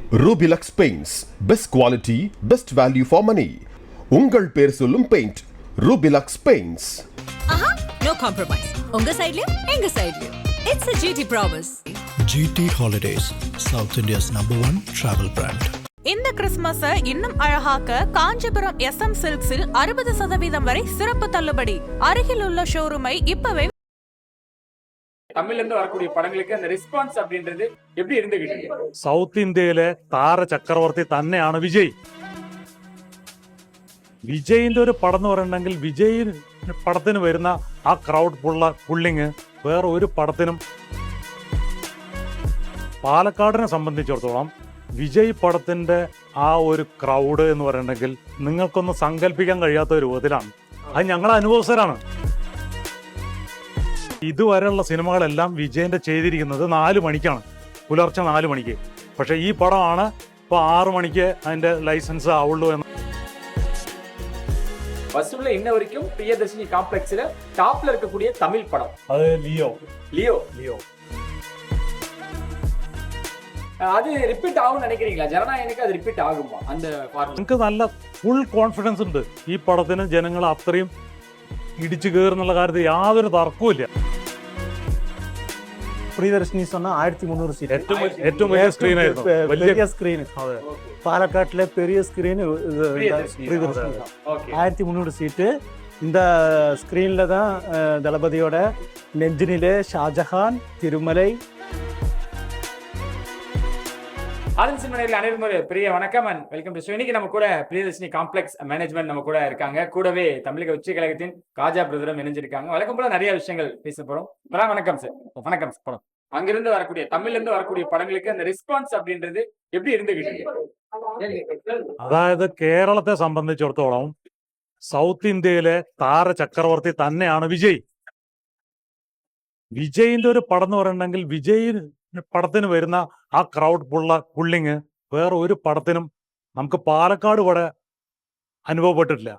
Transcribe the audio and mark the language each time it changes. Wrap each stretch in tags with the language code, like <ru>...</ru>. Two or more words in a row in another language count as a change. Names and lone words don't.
<en>Rubilux Paints. Best quality, best value for money.</en> <ta>உங்கள் பேர் சொல்லும் பெயிண்ட் Rubilux Paints.</ta> <en>No compromise.</en> <ta>உங்க சைடுலயும் எங்க சைடுலயும்.</ta> <en>It's a GT promise. GT Holidays, South India's #1 travel brand.</en> <ta>இந்த கிறிஸ்மஸ இன்னும் அழகாக்க காஞ்சிபுரம் SM சில்க்ஸில் 60% வரை சிறப்பு தள்ளுபடி. அருகில் உள்ள ஷோரூமை இப்பவே தமிழ்ல இருந்து வரக்கூடிய படங்களுக்கு அந்த ரெஸ்பான்ஸ் அப்படின்றது எப்படி இருந்துகிட்டு?</ta> <ml>സൗത്ത് ഇന്ത്യയിലെ താര ചക്രവർത്തി തന്നെയാണ് വിജയ്. വിജയിന്റെ ഒരു പടം എന്ന് പറയണമെങ്കിൽ വിജയ് പടത്തിന് വരുന്ന ആ</ml> <en>crowd pulling</en> <ml>വേറെ ഒരു പടത്തിനും. പാലക്കാടിനെ സംബന്ധിച്ചിടത്തോളം വിജയ് പടത്തിന്റെ ആ ഒരു ക്രൗഡ് എന്ന് പറയണമെങ്കിൽ നിങ്ങൾക്കൊന്നും സങ്കല്പിക്കാൻ കഴിയാത്ത രൂപത്തിലാണ്. അത് ഞങ്ങളുടെ അനുഭവസ്ഥരാണ്. ഇതുവരെയുള്ള സിനിമകളെല്ലാം വിജയന്റെ ചെയ്തിരിക്കുന്നത് 4 മണിക്കാണ്, പുലർച്ചെ 4 മണിക്ക്. പക്ഷെ ഈ പടമാണ് ഇപ്പൊ 6 മണിക്ക് അതിന്റെ ലൈസൻസ് ആവുള്ളൂ എന്ന്.</ml> <ta>வசூல்ல இன்ன வரைக்கும் பிரியதர்ஷினி காம்ப்ளெக்ஸ்ல டாப்ல இருக்கக்கூடிய தமிழ் படம்</ta> <ml>അത് ലിയോ.</ml> <ta>அது ரிப்பீட் ஆகும்னு நினைக்கிறீங்களா? ஜனநாயகனுக்கு அது ரிப்பீட் ஆகுமா அந்த ஃபார்முலா?</ta> <ml>നമുക്ക് നല്ല</ml> <en>full confidence</en> <ml>ഉണ്ട് ഈ പടത്തിന്. ജനങ്ങൾ അത്രയും ഇടിച്ചു കയറുന്നുള്ള കാര്യത്തിൽ യാതൊരു തർക്കവും. പ്രിയദർശിനി சொன்னா 1300 സീറ്റ്, ഏറ്റവും വലിയ സ്ക്രീൻ ആയിരുന്നു. വലിയ സ്ക്രീൻ.</ml> <ta>പാലക്കാട്ടിലെ பெரிய ஸ்கிரீன் பிரியதர்ஷினி தான். 1300 சீட்டு. இந்த ஸ்கிரீன்ல தான் தளபதியோட நெஞ்சினிலே, ஷாஜஹான், திருமலை. ஆனந்த் சினிமாவில் அனைவரும் பெரிய வணக்கம்</ta> <en>and welcome to show.</en> <ta>இன்னைக்கு நம்ம கூட பிரியதர்ஷினி</ta> <en>complex management</en> <ta>நம்ம கூட இருக்காங்க. கூடவே தமிழக உச்ச கழகத்தின் காஜா பிரதரும் இணைஞ்சிருக்காங்க. வழக்கம் போல நிறைய விஷயங்கள் பேச போறோம். வணக்கம் சார். வணக்கம் சார். அங்கிருந்து வரக்கூடிய தமிழ்ல இருந்து வரக்கூடிய படங்களுக்கு அந்த ரெஸ்பான்ஸ் அப்படின்றது எப்படி இருந்துகிட்டு?</ta> <ml>അതായത് കേരളത്തെ സംബന്ധിച്ചിടത്തോളം സൗത്ത് ഇന്ത്യയിലെ താര ചക്രവർത്തി തന്നെയാണ് വിജയ്. വിജയിന്റെ ഒരു പടം എന്ന് പറയണമെങ്കിൽ വിജയ് പടത്തിന് വരുന്ന ആ</ml> <en>crowd pulling</en> <ml>വേറെ ഒരു പടത്തിനും നമുക്ക് പാലക്കാട് ഇവിടെ അനുഭവപ്പെട്ടിട്ടില്ല.</ml>